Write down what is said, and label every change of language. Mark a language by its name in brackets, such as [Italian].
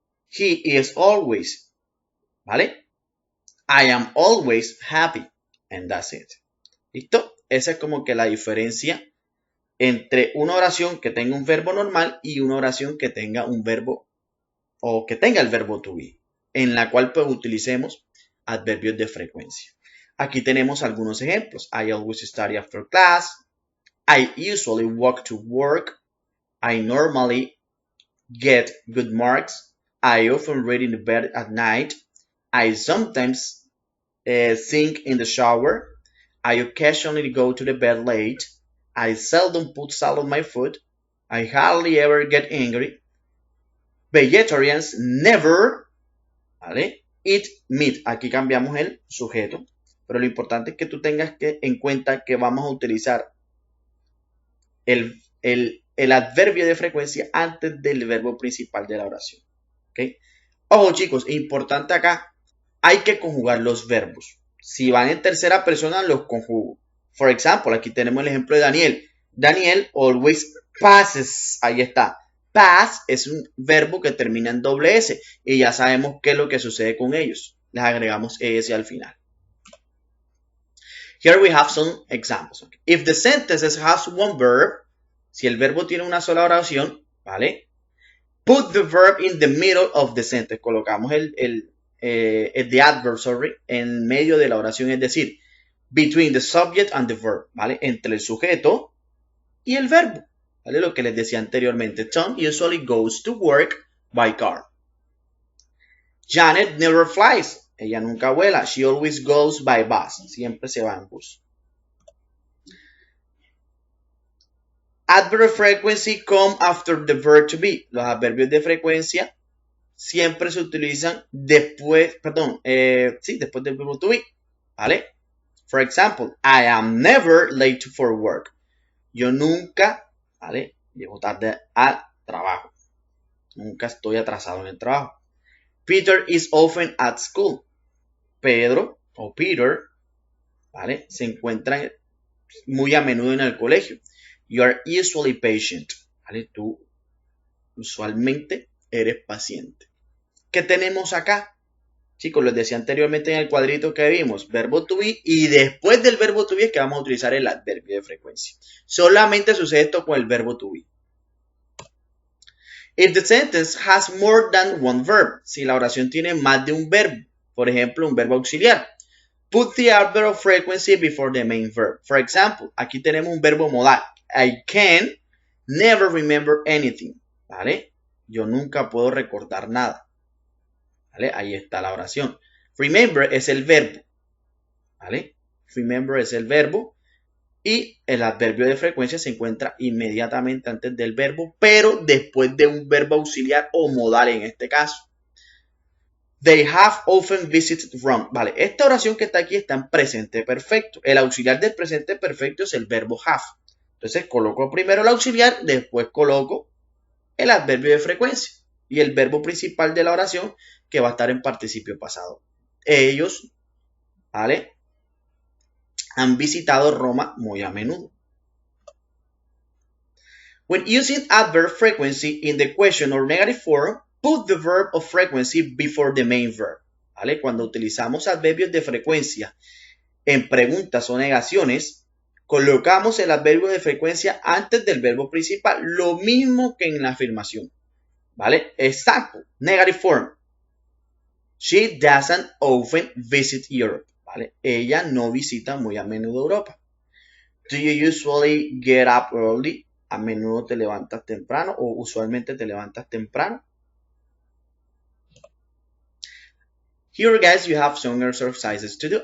[English] He is always, ¿vale? I am always happy. And that's it. [Spanish] ¿Listo? Esa es como que la diferencia entre una oración que tenga un verbo normal y una oración que tenga un verbo o que tenga el verbo to be, en la cual pues utilicemos adverbios de frecuencia. Aquí tenemos algunos ejemplos. [English] I always study after class. I usually walk to work. I normally get good marks. I often read in bed at night. I sometimes sing in the shower. I occasionally go to the bed late. I seldom put salt on my food. I hardly ever get angry. Vegetarians never, ¿vale? Eat meat. [Spanish] Aquí cambiamos el sujeto. Pero lo importante es que tú tengas en cuenta que vamos a utilizar el adverbio de frecuencia antes del verbo principal de la oración. ¿Okay? Ojo, chicos, importante acá, hay que conjugar los verbos. Si van en tercera persona, los conjugo. [English] For example, [Spanish] aquí tenemos el ejemplo de Daniel. [English] Daniel always passes. [Spanish] Ahí está. Pass es un verbo que termina en doble S. Y ya sabemos qué es lo que sucede con ellos. Les agregamos ES al final. [English] Here we have some examples. Okay. If the sentence has one verb, [Spanish] si el verbo tiene una sola oración, ¿vale? [English] Put the verb in the middle of the sentence. [Spanish] Colocamos [English] the adverb, [Spanish] en medio de la oración, es decir, [English] between the subject and the verb, [Spanish] ¿vale? Entre el sujeto y el verbo, ¿vale? Lo que les decía anteriormente. [English] Tom usually goes to work by car. Janet never flies. [Spanish] Ella nunca vuela. [English] She always goes by bus. [Spanish] Siempre se va en bus. [English] Adverb of frequency come after the verb to be. [Spanish] Los adverbios de frecuencia siempre se utilizan después, después del verbo to be, ¿vale? [English] For example, I am never late for work. [Spanish] Yo nunca, ¿vale? Llego tarde al trabajo. Nunca estoy atrasado en el trabajo. [English] Peter is often at school. [Spanish] Pedro o Peter, ¿vale? Se encuentra muy a menudo en el colegio. [English] You are usually patient, [Spanish] ¿vale? Tú usualmente eres paciente. ¿Qué tenemos acá? Chicos, les decía anteriormente en el cuadrito que vimos, verbo to be, y después del verbo to be es que vamos a utilizar el adverbio de frecuencia. Solamente sucede esto con el verbo to be. [English] If the sentence has more than one verb, [Spanish] si la oración tiene más de un verbo, por ejemplo, un verbo auxiliar, [English] put the adverb of frequency before the main verb. For example, [Spanish] aquí tenemos un verbo modal. [English] I can never remember anything, ¿vale? [Spanish] Yo nunca puedo recordar nada, ¿vale? Ahí está la oración. Remember es el verbo, ¿vale? Remember es el verbo y el adverbio de frecuencia se encuentra inmediatamente antes del verbo, pero después de un verbo auxiliar o modal en este caso. [English] They have often visited Rome. [Spanish] Vale, esta oración que está aquí está en presente perfecto. El auxiliar del presente perfecto es el verbo have. Entonces coloco primero el auxiliar, después coloco el adverbio de frecuencia y el verbo principal de la oración que va a estar en participio pasado. Ellos, ¿vale? Han visitado Roma muy a menudo. [English] When using adverb frequency in the question or negative form, put the verb of frequency before the main verb. [Spanish] ¿vale? Cuando utilizamos adverbios de frecuencia en preguntas o negaciones, colocamos el adverbio de frecuencia antes del verbo principal, lo mismo que en la afirmación, ¿vale? [English] Example, negative form. She doesn't often visit Europe, ¿vale? [Spanish] Ella no visita muy a menudo Europa. [English] Do you usually get up early? [Spanish] ¿A menudo te levantas temprano o usualmente te levantas temprano? [English] Here, guys, you have some exercises to do.